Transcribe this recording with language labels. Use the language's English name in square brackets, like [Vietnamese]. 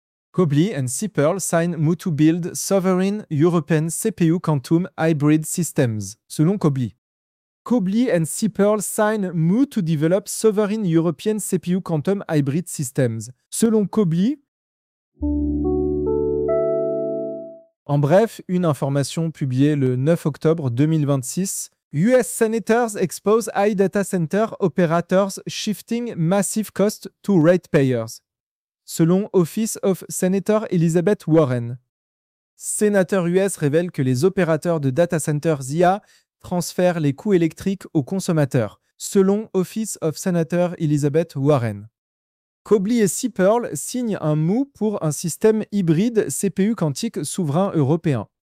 [English] Cobly and Seapearl sign MOU build Sovereign European CPU Quantum Hybrid Systems, [French] selon [English] Cobly. Cobly and Seapearl sign MOU to develop Sovereign European CPU Quantum Hybrid Systems, [French] selon [English] Cobly. [French] En bref, une information publiée le 9 octobre 2026. [English] US Senators expose AI data center operators shifting massive costs to ratepayers. [French] Selon Office of Senator Elizabeth Warren. Sénateur US révèle que les opérateurs de data centers IA transfèrent les coûts électriques aux consommateurs. Selon Office of Senator Elizabeth Warren. Cobly et Seapearl signent un MOU pour un système hybride CPU quantique souverain européen.